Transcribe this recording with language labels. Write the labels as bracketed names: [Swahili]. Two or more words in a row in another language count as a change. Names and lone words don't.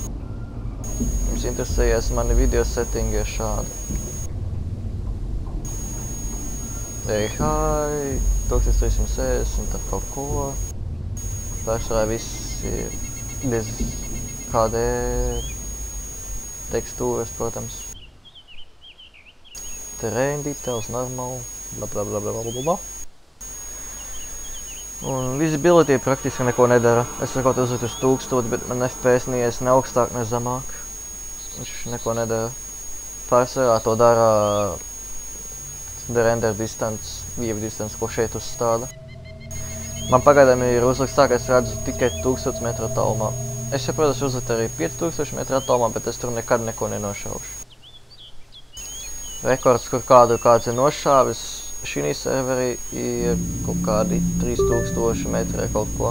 [Latvian] Jums interesējies, mani video settingi ir šādi. Hi, 1360 ar kaut ko. Pārsvarā viss ir bez HD tekstūras, protams. [English] Terrain details, normal, blablabla. [Latvian] Un visibility praktiski neko nedara. Es varu kaut uzlikt uz 1000, bet man FPS neies ne augstāk, ne zemāk. Viņš neko nedara. Pārsvarā to dara [English] the render distance, view distance, [Latvian] ko šeit uzstāda. Man pagaidām ir uzlikts tā, ka es redzu tikai 1000 metru attālumā. Es jau, protams, uzlikt arī 5000 metru attālumā, bet es tur nekad neko nenošaušu. Rekords, kur kāds ir nošāvis šī serverī, ir kaut kādi 3000 metri kaut ko.